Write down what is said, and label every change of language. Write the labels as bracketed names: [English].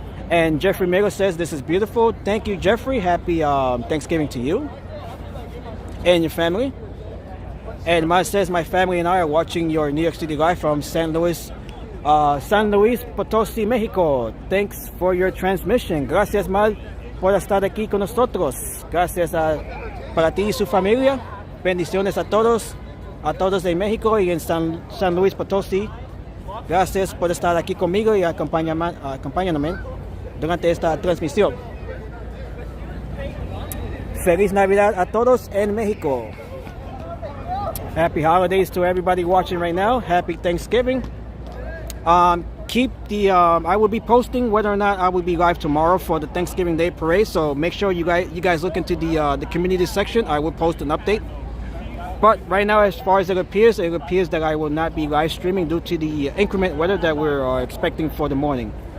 [English] And Jeffrey Miller says, this is beautiful. Thank you, Jeffrey. Happy Thanksgiving to you and your family. And Mike says, my family and I are watching your New York City live from San Luis Potosí, Mexico. Thanks for your transmission. [Spanish] Gracias, Mal, por estar aquí con nosotros. Gracias para ti y su familia. Bendiciones a todos de México y en San Luis Potosí. Gracias por estar aquí conmigo y acompañándome durante esta transmisión. Feliz Navidad a todos en México. [English] Happy holidays to everybody watching right now. Happy Thanksgiving. Keep the I will be posting whether or not I will be live tomorrow for the Thanksgiving Day Parade. So make sure you guys look into the community section. I will post an update. But right now, as far as it appears that I will not be live streaming due to the inclement weather that we're expecting for the morning.